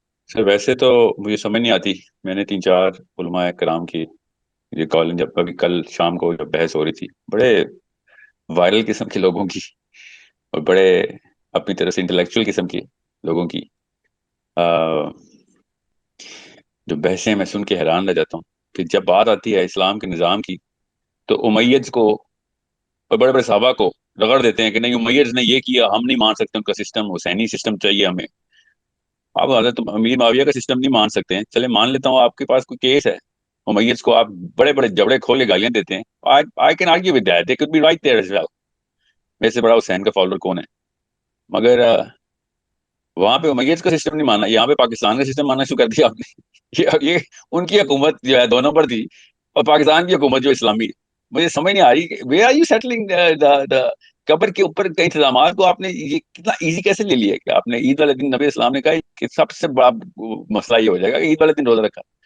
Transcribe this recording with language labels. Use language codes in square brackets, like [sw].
[ur] سر ویسے تو مجھے سمجھ نہیں آتی, میں نے 3-4 علماء کرام کی یہ کالنگ جب ابھی کل شام کو جب بحث ہو رہی تھی, بڑے وائرل قسم کے لوگوں کی اور بڑے اپنی طرف سے انٹلیکچوئل قسم کے لوگوں کی جو بحثیں میں سن کے حیران رہ جاتا ہوں کہ جب بات آتی ہے اسلام کے نظام کی تو امیدز کو اور بڑے بڑے صحابہ کو رگڑ دیتے ہیں کہ نہیں امیدز نے یہ کیا, ہم نہیں مان سکتے ان کا سسٹم, حسینی سسٹم چاہیے ہمیں. آپ حضرت امیر معاویہ کا سسٹم نہیں مان سکتے ہیں, چلے مان لیتا ہوں آپ کے پاس کوئی کیس ہے, امیدز کو آپ بڑے بڑے جبڑے کھول کے گالیاں دیتے ہیں. [en] I can argue with that, they could be right there as well. [ur] میرے سے بڑا حسین کا فالوور کون ہے, مگر وہاں پہ امیدز کا سسٹم نہیں ماننا, یہاں پہ پاکستان کا سسٹم ماننا شروع کر دیا آپ نے. یہ ان کی حکومت جو ہے 2 نمبر تھی اور پاکستان کی حکومت جو اسلامی. مجھے سمجھ نہیں آ رہی [en] where are you settling the [ur] قبر کے اوپر کے انتظامات کو آپ نے یہ کتنا ایزی کیسے لے لیا کہ آپ نے عید والے دن نبی اسلام نے کہا کہ سب سے بڑا مسئلہ یہ ہو جائے گا کہ عید والے دن روزہ رکھا.